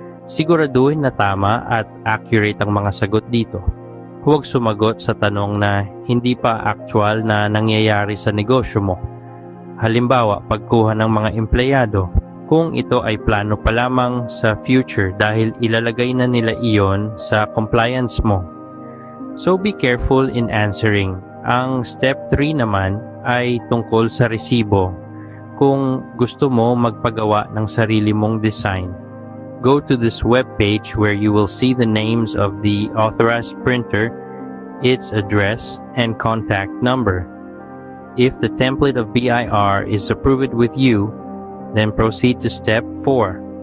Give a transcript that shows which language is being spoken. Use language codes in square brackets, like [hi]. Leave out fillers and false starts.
[tl] Siguraduhin na tama at accurate ang mga sagot dito. Huwag sumagot sa tanong na hindi pa actual na nangyayari sa negosyo mo. Halimbawa, pagkuha ng mga empleyado, kung ito ay plano pa lamang sa future dahil ilalagay na nila iyon sa compliance mo. [en] So be careful in answering. [tl] Ang step 3 naman ay tungkol sa resibo. Kung gusto mo magpagawa ng sarili mong design, [en] go to this web page where you will see the names of the authorized printer, its address, and contact number. If the template of BIR is approved with you, then proceed to step 4.